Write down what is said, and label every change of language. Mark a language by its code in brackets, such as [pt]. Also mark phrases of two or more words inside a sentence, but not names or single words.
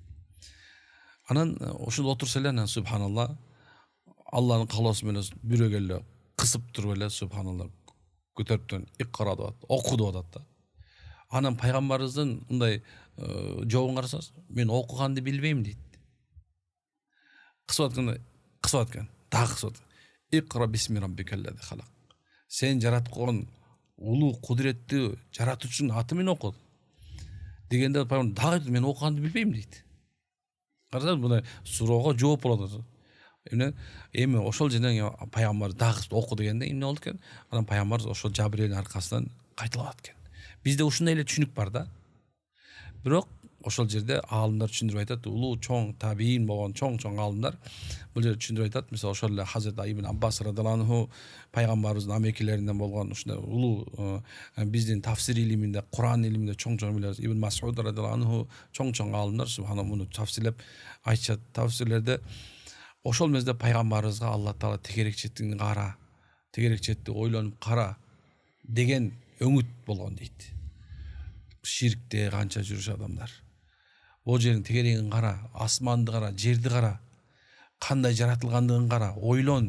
[ky] Анан ушул отурса эле, анан субханалла, Алланын каалоосу менен бирөөгө эле кысып туруп эле субханалла көтөрүптөн икра деп атат, оку деп атат да. Анан пайгамбарыбыздын мындай жообун карасаңыз, мен окуганды билбейм дейт. Кысып аткан, дагы кысып аткан. [ar] اقرأ باسم ربك الذي خلق. [ky] Сен жараткан улуу кудуреттүү жаратуучунун аты менен оку дегенде пайгамбар дагы мен окуганды билбейм дейт. Карасаңыз, мындай суроого жооп болот. Эми ошол жерден пайгамбар дагы оку дегенде эмне болду экен? Анан пайгамбар ошол Жабирелдин аркасынан кайталап аткан. Бизде ушундай эле түшүнүк бар да. Бирок ошол жерде аалымдар түшүндүрүп айтат, улуу чоң табиин болгон чоң аалымдар бул жерде түшүндүрүп айтат. Мисалы ошол эле Хазрат Ибн Аббас [ar] رضي الله عنه [ky] пайгамбарыбыздын амекелеринен болгон ушундай улуу биздин тафсир илиминде, Кур'ан илиминде чоң билебиз. Ибн Мас'уд [ar] رضي الله عنه [ky] чоң аалымдар субхана муну тафсирлеп айтышат. Тафсирлерде ошол мезде пайгамбарыбызга Алла Таала тегерекчеттигин кара, тегерекчетти ойлонуп кара деген өңүт болгон дейт. Ширкте канча жүрүш адамдар. Ол жердің тегерегин кара, асманды кара, жерди кара, кандай жаратылгандыгын кара, ойлон.